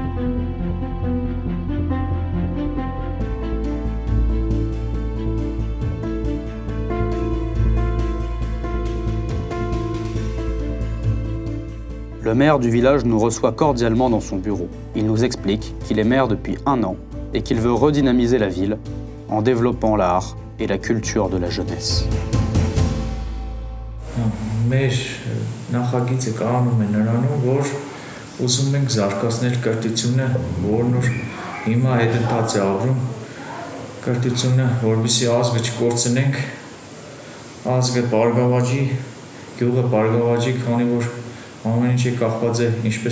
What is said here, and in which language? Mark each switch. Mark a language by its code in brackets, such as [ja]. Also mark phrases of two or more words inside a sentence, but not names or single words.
[fr] Le maire du village nous reçoit cordialement dans son bureau. Il nous explique qu'il est maire depuis 1 an et qu'il veut redynamiser la ville en développant l'art et la culture de la jeunesse. [hy] Մեր նախագիծը կանում է նրանում, որ ուզում ենք զարգացնել կրթությունը, որն որ հիմա հետընթաց է ապրում, կրթությունը, որպեսզի ազգը չկորցնենք, ազգը բարգավաճի, գյուղը բարգավաճի, քանի որ ամեն ինչ կախված է ինչպես